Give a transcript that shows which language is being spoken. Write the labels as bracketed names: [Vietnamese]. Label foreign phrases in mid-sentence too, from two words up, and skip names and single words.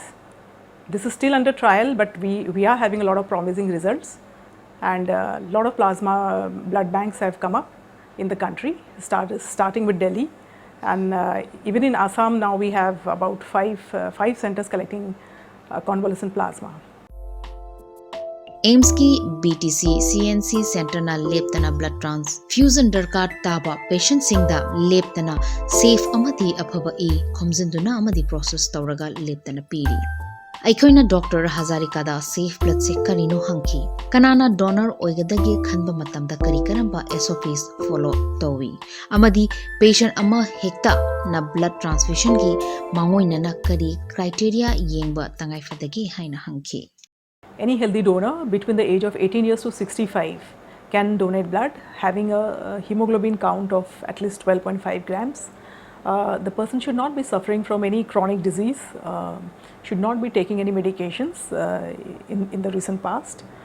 [English] This is still under trial, but we are having a lot of promising results, and a lot of plasma blood banks have come up in the country, starting with Delhi, and even in Assam now we have about five centers collecting convalescent plasma. [Manipuri] AIIMS की BTC CNC Center na leptana [English] blood transfusion [Manipuri] darkar taba patient singda leptana safe amadi aphaba e khomjinduna amadi process tawraga leptana piri Aikoina Dr Hazarika da [English] safe blood [Manipuri] se karino hangki kanana donor oigadagi khanba matamda kari karamba [English] SOPs follow [Manipuri] tawi amadi patient ama hekta na [English] blood transfusion [Manipuri] gi mangoina na kari criteria yengba tangai fadagi haina hangki [English] Any healthy donor between the age of 18 years to 65 can donate blood having a hemoglobin count of at least 12.5 grams. The person should not be suffering from any chronic disease, should not be taking any medications in the recent past.